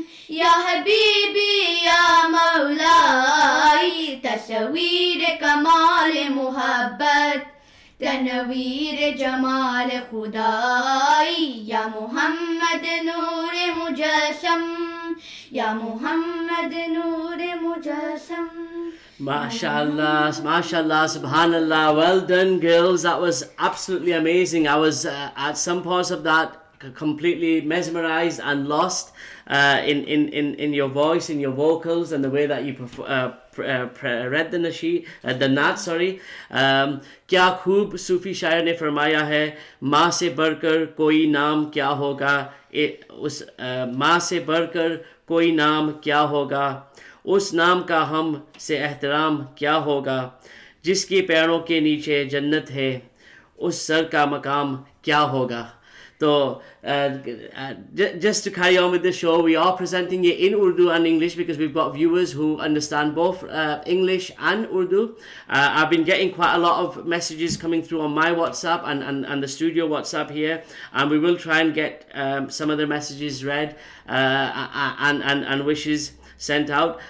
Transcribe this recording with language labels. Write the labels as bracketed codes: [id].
[ur] یا حبیبی یا مولائی تصویر کمال محبت تنویر جمال خدائی یا محمد نور مجسم یا محمد نور مجسم [en] MashaAllah, MashaAllah, Subhanallah. Well done, girls. That was absolutely amazing. I was at some parts of that completely mesmerized and lost in your voice, in your vocals, and the way that you read the nasheed, the naat. Sorry. [ur] کیا خوب صوفی شاعر نے فرمایا ہے ماں سے بڑھ کر کوئی نام کیا ہوگا اس ماں سے بڑھ کر کوئی نام کیا ہوگا اس نام کا ہم سے احترام کیا ہوگا جس کے پیروں کے نیچے جنت ہے اس سر کا مقام کیا ہوگا. [en] So just to carry on with the show, we are presenting it in Urdu and English because we've got viewers who understand both English and Urdu. I've been getting quite a lot of messages coming through on my WhatsApp and the studio WhatsApp here, and we will try and get some of the messages read and wishes sent out.